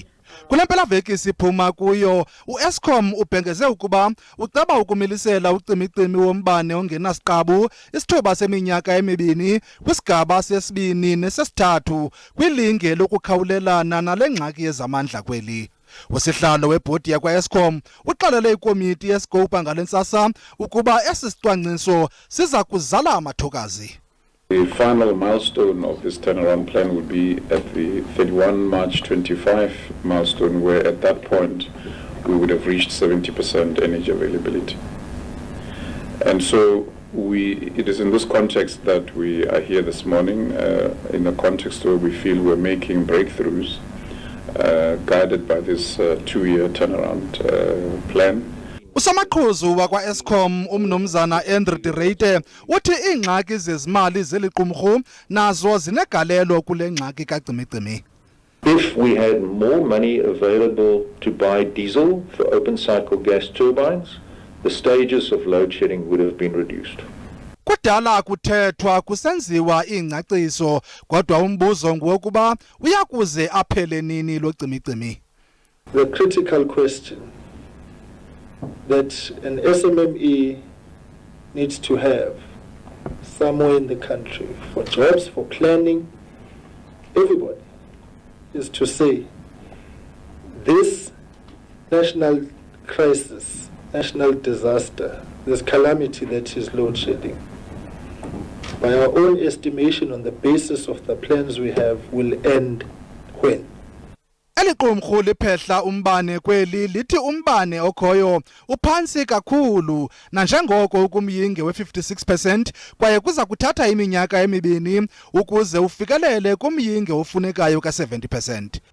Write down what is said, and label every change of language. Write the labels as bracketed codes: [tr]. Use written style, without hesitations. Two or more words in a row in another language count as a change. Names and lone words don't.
[xh] Kule mpelaveki siphuma kuyo u-Eskom ubhengeze ukuba uceba ukumilisela ucimicimi wombane ongenasiqabu isithuba seminyaka emibini kwisigaba sesibini nesesithathu kwilinge lokukhawulelana nale ngxaki yezamandla kweli. Usihlalo webhodi yakwa-Eskom uxelele ikomiti yeskopa ngale ntsasa ukuba esi sicwangciso siza kuzala amathokazi. [en] The final milestone of this turnaround plan would be at the 31 March 25 milestone, where at that point we would have reached 70% energy availability. And so it is in this context that we are here this morning, in a context where we feel we're making breakthroughs guided by this 2-year turnaround plan. [xh] Usamaqhuzu wakwa-Eskom umnumzana Reite uthi iingxaki zezimali zeliqumrhu nazo zinegalelo kule ngxaki kacimicimi. [en] If we had more money available to buy diesel for open cycle gas turbines, the stages of load shedding would have been reduced. [xh] Kudala kuthethwa kusenziwa iingcaciso kodwa umbuzo ngokuba uyakuze aphele nini lo cimicimi. [en] The critical question that an SMME needs to have somewhere in the country for jobs, for planning, everybody, is to say this national crisis, national disaster, this calamity that is load shedding, by our own estimation on the basis of the plans we have, will end when? [xh] Eliqumrhu liphehla umbane kweli lithi umbane okhoyo uphansi kakhulu nanjengoko ukumyinge we-56% kwaye kuza kuthatha iminyaka emibini ukuze ufikelele kumyinge ofunekayo ka-70%.